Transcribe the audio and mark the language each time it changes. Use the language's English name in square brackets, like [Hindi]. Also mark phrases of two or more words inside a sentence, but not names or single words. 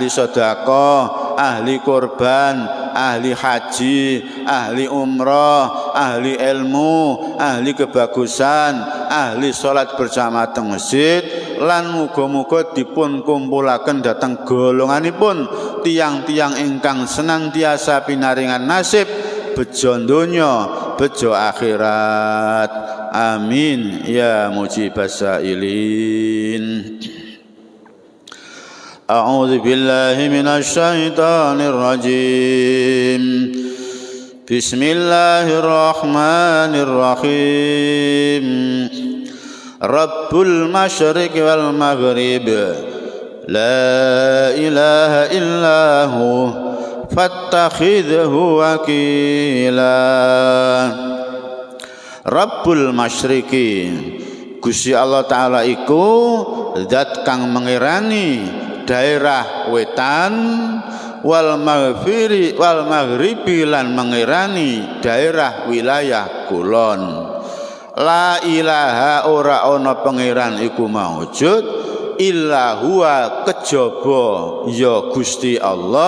[Javanese] sedekah, ahli korban, ahli haji, ahli umrah, ahli ilmu, ahli kebagusan, ahli salat berjamaah teng masjid, lan muga-muga dipun kumpulaken dhateng golonganipun tiang-tiang ingkang senantiasa pinaringan nasib bejo donya, bejo akhirat. [Arabic] آمين يا مجيب السائلين. أعوذ بالله من الشيطان الرجيم بسم الله الرحمن الرحيم رب المشرق والمغرب لا إله إلا هو فاتخذه وكيلا رب المشرق [Javanese] Gusti Allah Ta'ala iku zat kang mengirani daerah wetan wal maghribi lan mengirani daerah wilayah kulon. [Arabic] لا إله [Javanese] ora ana pangeran iku maujud [Arabic] إلا هو [Javanese] kejaba ya Gusti Allah.